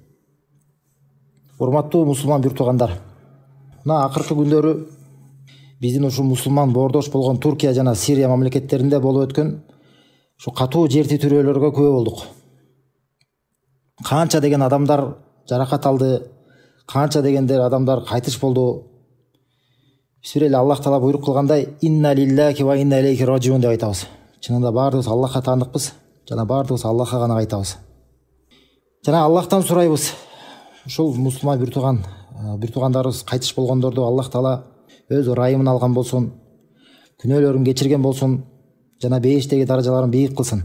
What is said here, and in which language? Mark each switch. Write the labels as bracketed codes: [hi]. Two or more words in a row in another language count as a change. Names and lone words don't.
[ky] Урматтуу мусулман бир туугандар. Мына акыркы күндөрү биздин ушу мусулман боордош болгон Туркия жана Сирия мамлекеттеринде болуп өткөн ушу катуу жер титирөөлөргө күбө болдук. Канча деген адамдар жаракат алды, канча дегендер адамдар кайтыш болду. Биз эле Аллах Таала буйрук кылгандай [ar] إنا لله وإنا إليه راجعون [ky] деп айтабыз. Чынында баардыгыбыз Аллахка таандыкпыз, жана баардыгыбыз Аллахка гана кайтабыз. Жана Аллахтан сурайбыз. Ушул мусулман бир туугандарыбыз кайтыш болгондорду Аллах Таала өз ырайымын алган болсун, күнөөлөрүн кечирген болсун, жана бейиштеги даражаларын бийик кылсын.